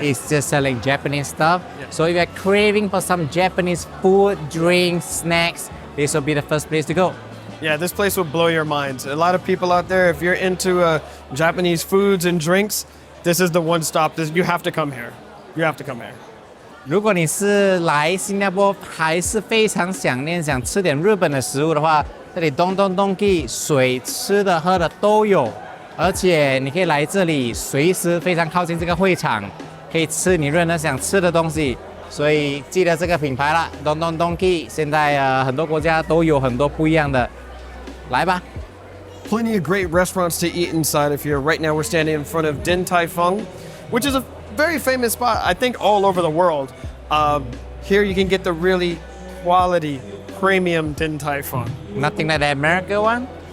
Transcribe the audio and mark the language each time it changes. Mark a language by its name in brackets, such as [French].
[English] It's just selling Japanese stuff. Yeah. So if you're craving for some Japanese food, drinks, snacks, this will be the first place to go. Yeah, this place will blow your minds. A lot of people out there, if you're into Japanese foods and drinks, this is the one stop. You have to come here. You have to come here. [Chinese] 如果你是来新加坡，还是非常想吃点日本的食物的话，这里东东东地水吃的喝的都有，而且你可以来这里，随时非常靠近这个会场，可以吃你任何想吃的东西。所以记得这个品牌啦，东东东地，现在很多国家都有很多不一样的。来吧。 [English] Plenty of great restaurants to eat inside of here. Right now we're standing in front of Din Tai Fung, which is a very famous spot, I think, all over the world. Here you can get the really quality premium Din Tai Fung. Nothing like the American one?